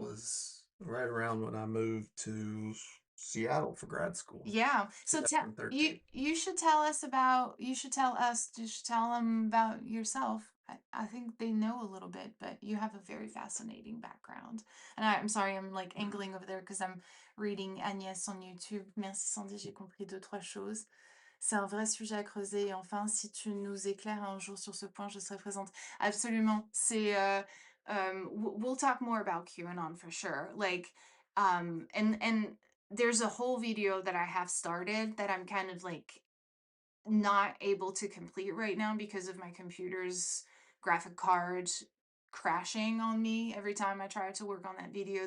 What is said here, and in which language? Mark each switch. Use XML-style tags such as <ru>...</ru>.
<en>was right around when I moved to Seattle for grad school, Yeah. So you 2013. you should tell us about you should tell them about yourself. I think they know a little bit, but you have a very fascinating background. And I'm sorry, I'm like angling over there because I'm reading Agnès on YouTube.</en> <fr>Merci Sandy, j'ai compris deux, trois choses. C'est un vrai sujet à creuser et enfin, si tu nous éclaires un jour sur ce point, je serai présente. Absolument.</fr> <en>we'll talk more about QAnon for sure. Like, and there's a whole video that I have started that I'm kind of like not able to complete right now because of my computer's graphic card crashing on me every time I try to work on that video.</en>